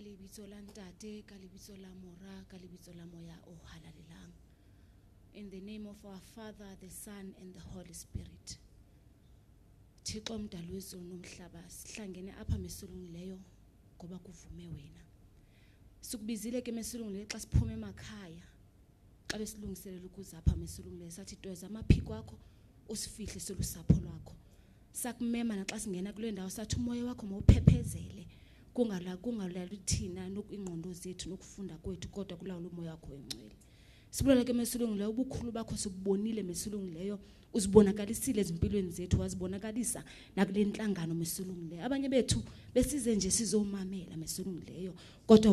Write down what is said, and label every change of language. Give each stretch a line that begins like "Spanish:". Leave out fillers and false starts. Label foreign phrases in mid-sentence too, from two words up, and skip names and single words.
Southern Sotho: lebitso la ntate ka lebitso la mora ka lebitso la moya o halalelang
English: in the name of our Father, the Son and the Holy Spirit.
Xhosa: Thixo mdali wezulu nomhlaba sihlangene apha mesulungileyo ngoba kuvume wena sikubizile ke mesulungileyo xa siphuma emakhaya xa besilungiselela ukuza apha mesulungileyo sathi tweza amaphiko akho usifihle solusapho lwakho sakumema naxa singena kule ndawo sathi umoya wakho mawuphephezele kungalala thina nokwingqondo zethu nokufunda kwethu kodwa kulawula umoya wakho engcwele sibulela ke mesulungileyo ubukhulu bakho sibonile mesulungileyo uzibonakalisile ezimpilweni zethu wazibonakalisa nakule nhlangano mesulungileyo abanye bethu besize nje sizomamela mesulungileyo kodwa